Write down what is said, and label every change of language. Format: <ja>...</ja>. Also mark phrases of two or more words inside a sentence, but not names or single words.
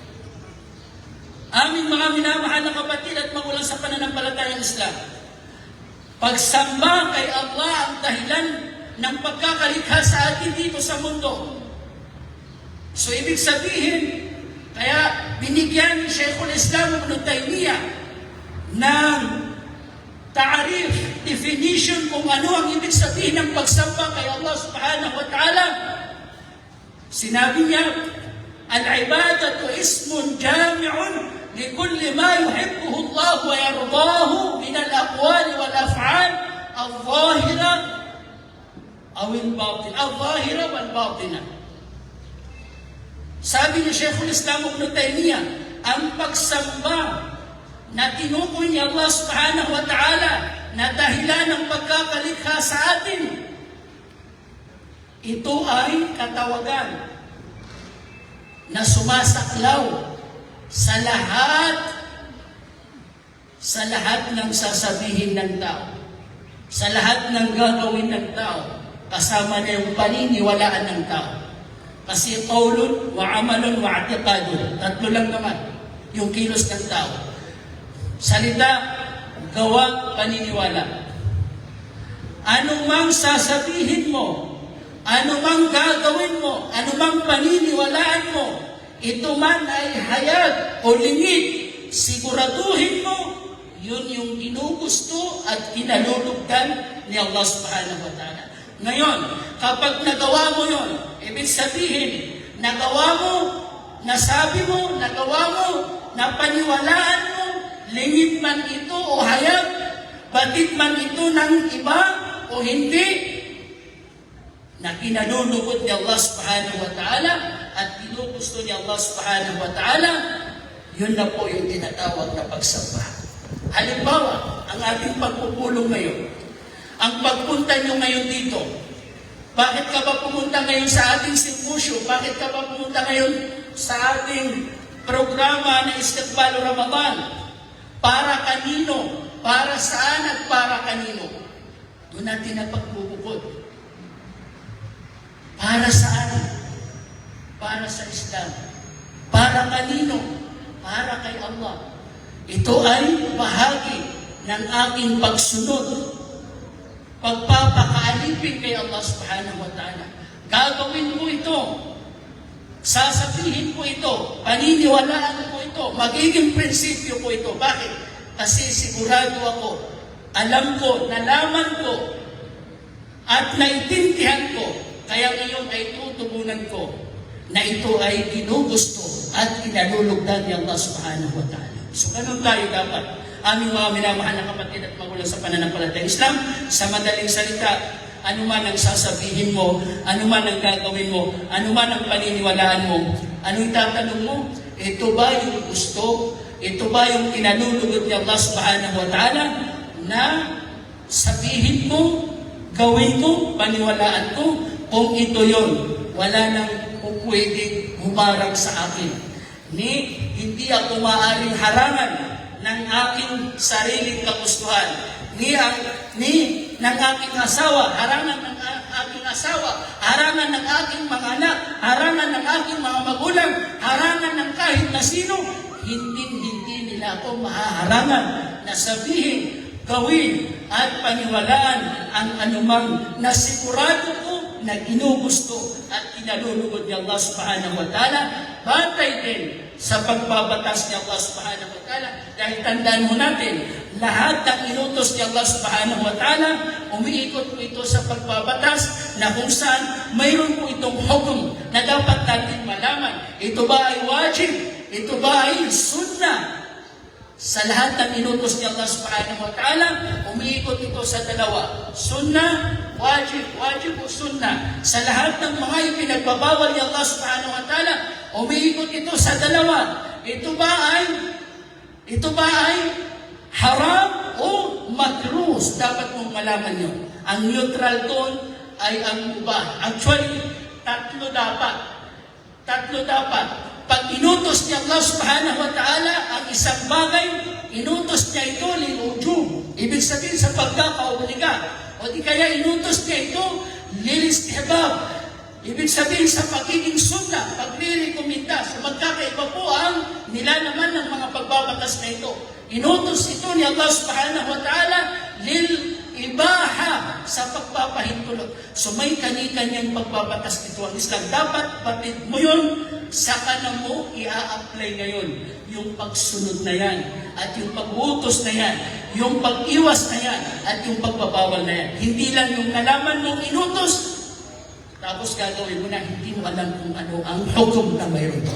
<tl>Aming mga minamahal na kapatid at magulang sa pananampalatayang Islam, pagsamba kay Allah ang dahilan ng pagkakalikha sa atin dito sa mundo. So ibig sabihin, kaya binigyan ni Sheikhul Islam Ibn Taymiyyah ng ta'arif, definition kung ano ang ibig sabihin ng pagsamba kay</tl> <ar>الله سبحانه وتعالى.</ar> <tl>Sinabi niya,</tl> <ar>العبادة اسم جامع لكل ما يحبه الله ويرضاه من الأقوال والأفعال الظاهرة الظاهرة والباطنة.</ar> <tl>Sabi ni Sheikhul Islam Ibn Taymiyyah, ang pagsamba na tinukoy ni</tl> <ar>الله سبحانه وتعالى</ar> <tl>na dahilan ng pagkakalikha sa atin, ito ay katawagan na sumasaklaw sa lahat ng sasabihin ng tao, sa lahat ng gagawin ng tao, kasama na yung paniniwalaan ng tao. Kasi</tl> <ar>قول وعمل واعتقاد.</ar> <tl>Tatlo lang naman yung kilos ng tao. Salita, gawa, paniniwala. Anong mang sasabihin mo anumang gagawin mo, anumang paniniwalaan mo, ito man ay hayag o lingid, siguraduhin mo, yun yung ginugusto at kinalulugdan ni</tl> <ar>الله سبحانه وتعالى.</ar> <tl>Ngayon, kapag nagawa mo yun, ibig sabihin, nagawa mo, nasabi mo, nagawa mo, napaniwalaan mo, lingid man ito o hayag, batid man ito ng iba o hindi, na kinalulugod ni</tl> <ar>الله سبحانه وتعالى</ar> <tl>at ginugusto ni</tl> <ar>الله سبحانه وتعالى,</ar> <tl>yun na po yung tinatawag na pagsamba. Halimbawa, ang ating pagpupulong ngayon, ang pagpunta nyo ngayon dito, bakit ka ba pumunta ngayon sa ating symposium? Bakit ka ba pumunta ngayon sa ating programa na Istiqbal Ramadan? Para kanino? Para saan at para kanino? Doon natin na pagbubukod. Para saan? Para sa Islam. Para kanino? Para kay Allah. Ito ay bahagi ng aking pagsunod. Pagpapakaalipin kay</tl> <ar>الله سبحانه وتعالى.</ar> <tl>Gagawin ko ito. Sasabihin ko ito. Paniniwalaan ko ito. Magiging prinsipyo ko ito. Bakit? Kasi sigurado ako, alam ko, nalaman ko, at naintindihan ko, kaya ngayon ay tutugunan ko na ito ay ginugusto at kinalulugdan ni</tl> <ar>الله سبحانه وتعالى.</ar> <tl>So, ganun tayo dapat. Aming mga minamahal na kapatid at magulang sa pananampalatayang Islam, sa madaling salita, ano man ang sasabihin mo, ano man ang gagawin mo, ano man ang paniniwalaan mo, anong itatanong mo? Ito ba yung gusto? Ito ba yung kinalulugod ni</tl> <ar>الله سبحانه وتعالى</ar> <tl>na sabihin ko, gawin ko, paniwalaan ko, kung ito yon, wala nang pwedeng humarang sa akin. Hindi ako maaaring harangan ng aking sariling kagustuhan. Ng aking asawa, harangan ng aking asawa, harangan ng aking mga anak, harangan ng aking mga magulang, harangan ng kahit na sino, hindi nila ako mahaharangan na sabihin, gawin at paniwalaan ang anumang nasigurado ko na ginugusto at kinalulugod ni</tl> <ar>الله سبحانه وتعالى,</ar> <tl>batay din sa pagbabatas ni</tl> <ar>الله سبحانه وتعالى.</ar> <tl>Dahil tandaan mo natin, lahat ng inutos ni</tl> <ar>الله سبحانه وتعالى,</ar> <tl>umiikot po ito sa pagbabatas na kung saan mayroon po itong hukum na dapat natin malaman. Ito ba ay wajib? Ito ba ay sunnah? Sa lahat ng inutos ni</tl> <ar>الله سبحانه وتعالى,</ar> <tl>umiikot ito sa dalawa. Sunnah, wajib o sunnah. Sa lahat ng mga ipinagbabawal ni</tl> <ar>الله سبحانه وتعالى,</ar> <tl>umiikot ito sa dalawa. Ito ba ay haram o makruh? Dapat mong malaman yun. Ang neutral doon ay ang mubah. Actually, tatlo dapat. Pag inutos niya</tl> <ar>الله سبحانه وتعالى</ar> <tl>ang isang bagay, inutos niya ito lil-ujub. Ibig sabihin sa pagkakaobliga. O di kaya inutos niya ito lil-istihbab. Ibig sabihin sa pagiging sunnah, pagre-rekomenda. So magkakaiba po ang nilalaman ng mga pagbabatas na ito. Inutos ito ni</tl> <ar>الله سبحانه وتعالى</ar> <tl>lil-ibaha sa pagpapahintulot. So may kani-kanyang pagbabatas nito ang Islam. Dapat batid mo yun, saka na mo i-a-apply ngayon yung pagsunod na yan, at yung pag-utos na yan, yung pag-iwas na yan, at yung pagbabawal na yan. Hindi lang yung nalaman mong inutos, tapos gagawin mo na, hindi mo alam kung ano ang hukom na mayroon to.</tl>